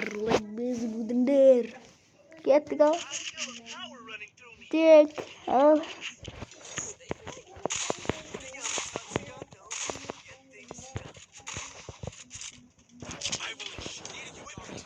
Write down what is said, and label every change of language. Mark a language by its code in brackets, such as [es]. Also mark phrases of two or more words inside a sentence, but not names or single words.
[kk] Біз будыңдыр. Кеттік ал. [en] Feel the power running through me. [kk] Тек. Ал. [en] I will need equipment.